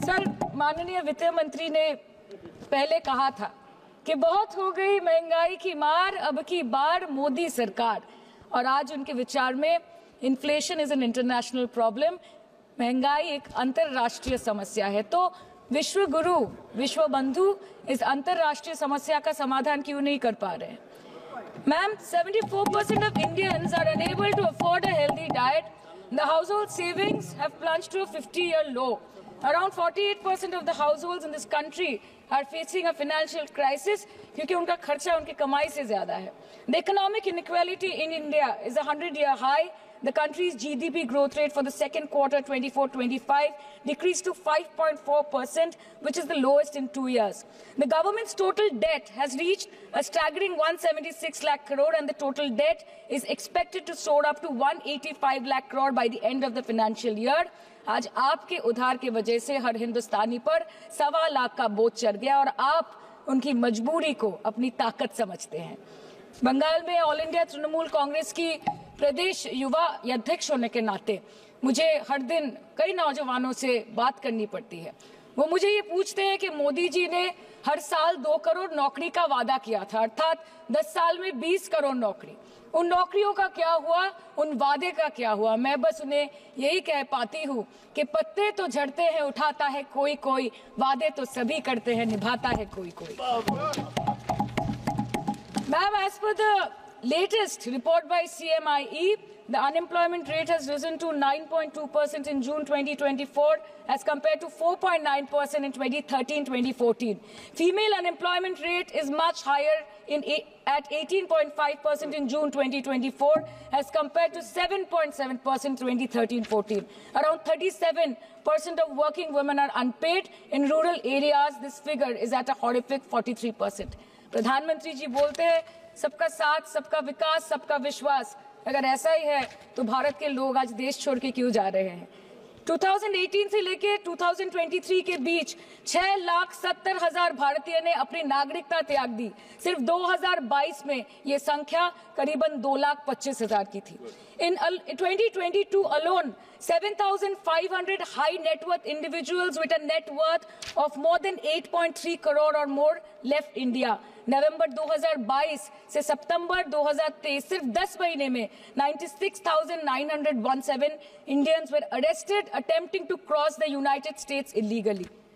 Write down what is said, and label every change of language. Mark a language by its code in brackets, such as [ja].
[hi] Sir, माननीय वित्त मंत्री ने पहले कहा था कि बहुत हो गई महंगाई की मार, अब की बार मोदी सरकार, और आज उनके विचार में [en] inflation is an international problem, [hi] महंगाई एक अंतरराष्ट्रीय समस्या है। तो विश्व गुरु, विश्व बंधु इस अंतरराष्ट्रीय समस्या का समाधान क्यों नहीं कर पा रहे हैं? [en] Ma'am, 74% of Indians are unable to afford a healthy diet. The household savings have plunged to a 50-year low. Around 48% of the households in this country are facing a financial crisis [hi] क्योंकि उनका खर्चा उनकी कमाई से ज्यादा है। [en] The economic inequality in India is a 100-year high. The country's GDP growth rate for the second quarter 24-25 decreased to 5.4%, which is the lowest in 2 years. The government's total debt has reached a staggering 176 lakh crore, and the total debt is expected to soar up to 185 lakh crore by the end of the financial year. [hi] आज आपके उधार की वजह से हर हिंदुस्तानी पर 1.25 लाख का बोझ चढ़ गया और आप उनकी मजबूरी को अपनी ताकत समझते हैं। बंगाल में ऑल इंडिया तृणमूल कांग्रेस की प्रदेश युवा अध्यक्ष होने के नाते मुझे हर दिन कई नौजवानों से बात करनी पड़ती है। वो मुझे ये पूछते हैं कि मोदी जी ने हर साल 2 करोड़ नौकरी का वादा किया था, अर्थात 10 साल में 20 करोड़ नौकरी। उन नौकरियों का क्या हुआ, उन वादे का क्या हुआ? मैं बस उन्हें यही कह पाती हूँ कि पत्ते तो झड़ते हैं, उठाता है कोई कोई, वादे तो सभी करते हैं, निभाता है कोई कोई। [en] Ma'am, as per the latest report by CMIE, the unemployment rate has risen to 9.2% in June 2024 as compared to 4.9% in 2013-2014. Female unemployment rate is much higher at 18.5% in June 2024 as compared to 7.7% in 2013-14. Around 37% of working women are unpaid. In rural areas, this figure is at a horrific 43%. [hi] प्रधानमंत्री जी बोलते हैं सबका साथ, सबका विकास, सबका विश्वास। अगर ऐसा ही है तो भारत के लोग आज देश छोड़ के क्यों जा रहे हैं? 2018 से लेके 2023 के बीच 6,70,000 भारतीय ने अपनी नागरिकता त्याग दी। सिर्फ 2022 में ये संख्या करीबन 2,25,000 की थी। [en] In 2022 alone, 7,500 high net worth individuals with a net worth of more than 8.3 crore or more left India. [hi] नवंबर 2022 से सितंबर 2023 सिर्फ 10 महीने में [en] 96,917 Indians were arrested attempting to cross the United States illegally.